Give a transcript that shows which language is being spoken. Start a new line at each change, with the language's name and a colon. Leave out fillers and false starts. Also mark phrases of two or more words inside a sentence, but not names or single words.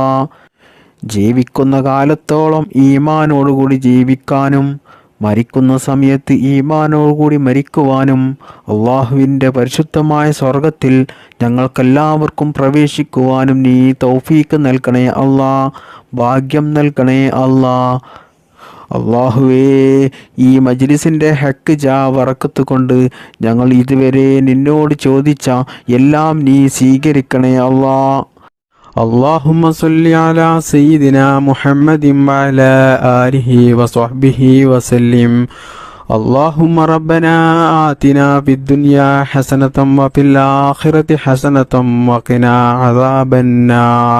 Malayalam: ജീവിക്കുന്ന കാലത്തോളം ഈമാനോടുകൂടി ജീവിക്കാനും മരിക്കുന്ന സമയത്ത് ഈമാനോടുകൂടി മരിക്കുവാനും അള്ളാഹുവിൻ്റെ പരിശുദ്ധമായ സ്വർഗത്തിൽ ഞങ്ങൾക്കെല്ലാവർക്കും പ്രവേശിക്കുവാനും നീ തൗഫീക്ക് നൽകണേ അല്ലാ. ഭാഗ്യം നൽകണേ അല്ലാ. അള്ളാഹുവേ, ഈ മജ്ലിസിൻ്റെ ഹക്ക് വറക്കത്ത് കൊണ്ട് ഞങ്ങൾ ഇതുവരെ നിന്നോട് ചോദിച്ച എല്ലാം നീ സ്വീകരിക്കണേ അല്ലാ.
Arabic: اللهم صل على سيدنا محمد وعلى آله وصحبه وسلم. اللهم ربنا آتنا في الدنيا حسنة وفي الآخرة حسنة وقنا عذاب النار.